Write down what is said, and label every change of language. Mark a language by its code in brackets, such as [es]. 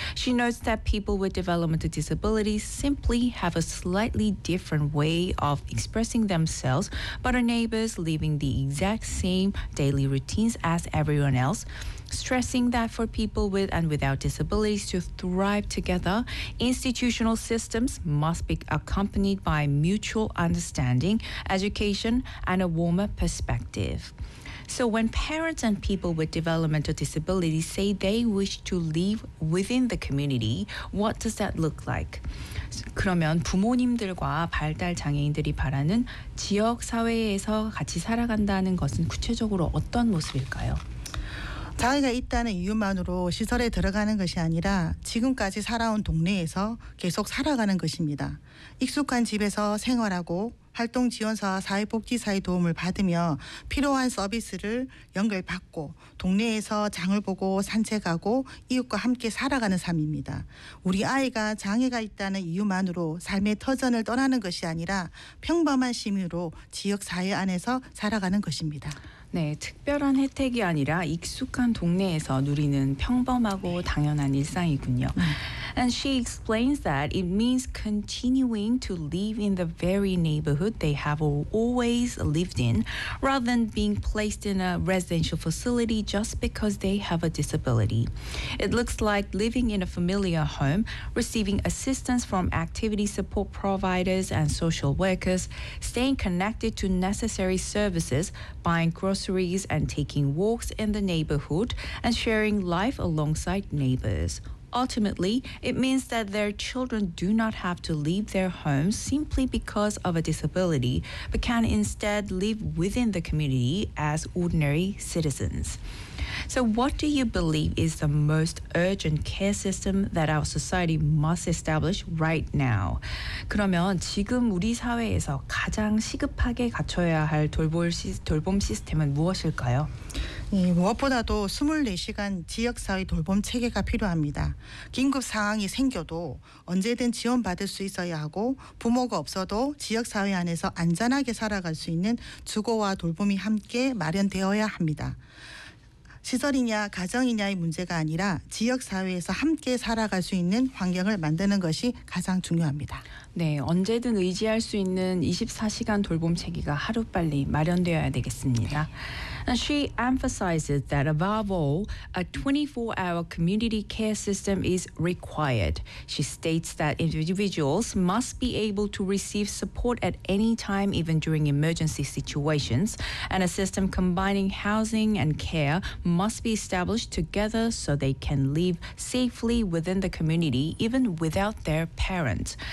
[en] She notes that people with developmental disabilities simply have a slightly different way of expressing themselves, but are neighbors living the exact same daily routines as everyone else, stressing that for people with and without disabilities to thrive together, institutional systems must be accompanied by mutual understanding, education, and a warmer perspective. So when parents and people with developmental disabilities say they wish to live within the community, what does that look like? [ko] 그러면 부모님들과 발달 장애인들이 바라는 지역 사회에서 같이 살아간다는 것은 구체적으로 어떤 모습일까요? 장애가 있다는 이유만으로 시설에 들어가는 것이 아니라 지금까지 살아온 동네에서 계속 살아가는 것입니다. 익숙한 집에서 생활하고 활동지원사와 사회복지사의 도움을 받으며 필요한 서비스를 연결받고 동네에서 장을 보고 산책하고 이웃과 함께 살아가는 삶입니다. 우리 아이가 장애가 있다는 이유만으로 삶의 터전을 떠나는 것이 아니라 평범한 시민으로 지역사회 안에서 살아가는 것입니다. 네, 특별한 혜택이 아니라 익숙한 동네에서 누리는 평범하고 당연한 일상이군요. [en] And she explains that it means continuing to live in the very neighborhood they have always lived in rather than being placed in a residential facility just because they have a disability. It looks like living in a familiar home, receiving assistance from activity support providers and social workers, staying connected to necessary services, buying groceries and taking walks in the neighborhood, and sharing life alongside neighbors. Ultimately, it means that their children do not have to leave their homes simply because of a disability, but can instead live within the community as ordinary citizens. So what do you believe is the most urgent care system that our society must establish right now? [ko] 그러면 지금 우리 사회에서 가장 시급하게 갖춰야 할 돌봄 시스템은 무엇일까요? 무엇보다도 24시간 지역사회 돌봄 체계가 필요합니다. 긴급 상황이 생겨도 언제든 지원받을 수 있어야 하고 부모가 없어도 지역사회 안에서 안전하게 살아갈 수 있는 주거와 돌봄이 함께 마련되어야 합니다. 시설이냐 가정이냐의 문제가 아니라 지역사회에서 함께 살아갈 수 있는 환경을 만드는 것이 가장 중요합니다. 네, 언제든 의지할 수 있는 24시간 돌봄 체계가 하루빨리 마련되어야 되겠습니다. [en] And she emphasizes that above all, a 24-hour community care system is required. She states that individuals must be able to receive support at any time, even during emergency situations, and a system combining housing and care must be established together so they can live safely within the community, even without their parents.